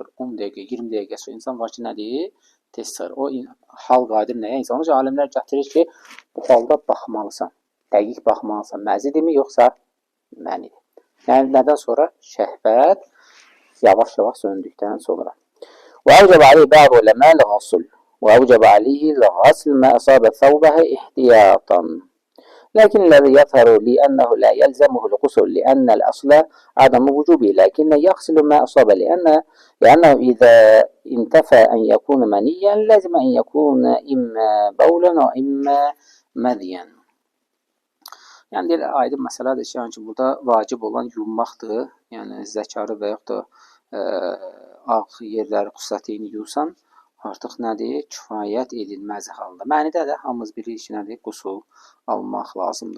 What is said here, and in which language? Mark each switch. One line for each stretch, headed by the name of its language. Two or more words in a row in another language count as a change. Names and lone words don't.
Azerbaijani: 10 dəqiqə, 20 dəqiqə sonra. İnsan var ki, nədir? Tez çıxır. O hal qaydır nəyə? İnsan. Onun alimlər gətirir ki, bu halda baxmalısan. Dəqiq baxmalısan. Məzidirmi, yoxsa mənidir? Yəni, nədən sonra? Şəhvət yavaş-yavaş söndükdən sonra.
Arabic: وأوجب عليه بعض العلماء الغسل وأوجب عليه الغسل ما أصاب ثوبه احتياطا لكن الذي يظهر لي أنه لا يلزمه الغسل لأن الأصل عدم وجوبه لكن يغسل ما أصاب لأنه إذا انتفى أن يكون منيا لازم أن يكون إما بولا وإما مذيا.
Azerbaijani: Yəni, deyir, aydın məsələdir ki, yəni ki, burada vacib olan yumaqdır. Yəni, zəkarı və yaxud da ağ yerləri, xüsusiyyətini yuyursan, artıq nədir? Kifayət edilməz halda. Mənidə də hamımız bilirik ki, nədir? Qusul almaq lazımdır.